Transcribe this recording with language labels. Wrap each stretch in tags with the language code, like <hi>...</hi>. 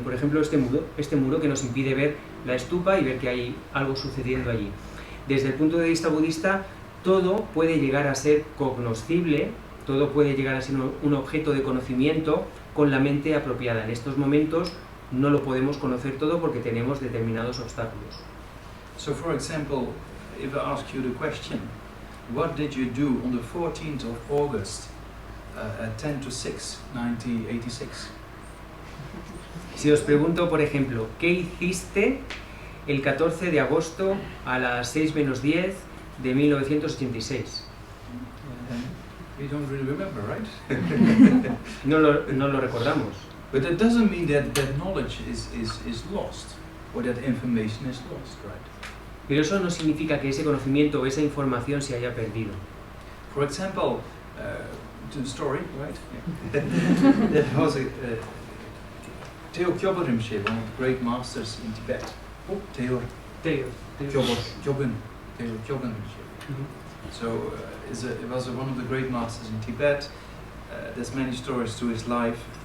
<es>Por ejemplo, este muro que nos impide ver la estupa y ver que hay algo sucediendo allí. Desde el punto de vista budista, todo puede llegar a ser cognoscible, todo puede llegar a ser un objeto de conocimiento con la mente apropiada. En estos momentos no lo podemos conocer todo porque tenemos determinados obstáculos.</es> <en>So for example, if I ask you the question, what did you do on the 14th of August at 10 to 6, 1986?</en> <es>Si os pregunto, por ejemplo, ¿qué hiciste el 14 de agosto a las 6 menos 10 de 1986?</es> <en>We don't really remember, right?</en> <es>No lo recordamos.</es> <en>But that doesn't mean that that knowledge is lost, or that information is lost, right?</en> <es>Pero eso no significa que ese conocimiento o esa información se haya perdido.</es> <en>For example, to the story, right? There was a Theo Gyobun Rinpoche, one of the great masters in Tibet. Theo Gyobun Rinpoche. So it was one of the great masters in Tibet. There's many stories to his life.</en>